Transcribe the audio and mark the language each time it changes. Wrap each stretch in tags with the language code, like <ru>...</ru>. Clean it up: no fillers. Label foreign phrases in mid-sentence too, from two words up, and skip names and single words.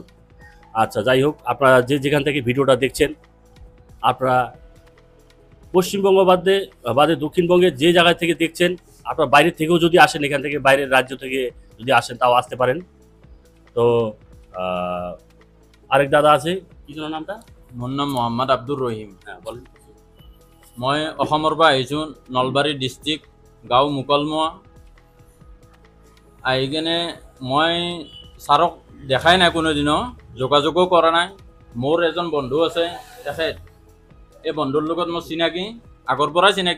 <bn>আচ্ছা, যাই হোক, আপনারা যে যেখান থেকে ভিডিওটা দেখছেন, আপনারা পশ্চিমবঙ্গ বাদে দক্ষিণবঙ্গের যে জায়গা থেকে দেখছেন, আপনারা বাইরে থেকেও যদি আসেন, এখান থেকে বাইরের রাজ্য থেকে যদি আসেন তাও আসতে পারেন। তো আরেক দাদা আছে, কি যেন নামটা?</bn> <as>মোৰ নাম মোহাম্মদ আব্দুর রহিম।</as> <bn>হ্যাঁ, বলেন।</bn> <as>মই অসমৰ পৰা আহিছোঁ, নলবাৰী ডিষ্ট্ৰিক্ট, গাঁও মুকলমুৱা। আহি কিনে মই ছাৰক দেখাই নাই, কোনোদিনো যোগাযোগো কৰা নাই। মোৰ এজন বন্ধু আছে, তেখেত এই বন্ধুৰ লগত মোৰ চিনাকি, আগৰ পৰাই চিনাকি।</as>